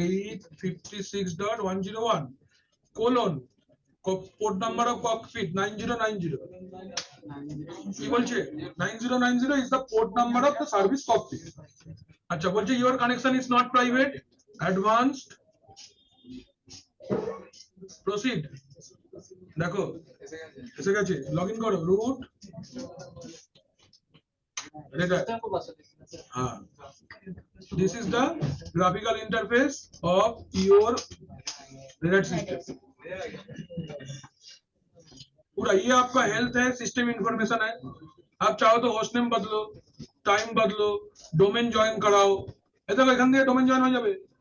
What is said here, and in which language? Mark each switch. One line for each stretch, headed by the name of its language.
English: 192.168.56.101 colon port number of cockpit 9090।
Bangla: কি বলছে
English: 9090 is the port number of the service cockpit.
Bangla: আচ্ছা বলছে
English: Your connection is not private, advanced, proceed.
Bangla: দেখো এসে গেছে, লগইন করো, রুট
Hindi: हाँ,
English: this is the graphical interface of your Red Hat system।
Hindi: पूरा ये आपका हेल्थ है, सिस्टम इंफॉर्मेशन है। आप चाहो तो होस्ट नेम बदलो, टाइम बदलो, डोमेन जॉइन कराओ, ऐसा
Bangla: এখান থেকে ডোমেন জয়েন হয়ে যাবে।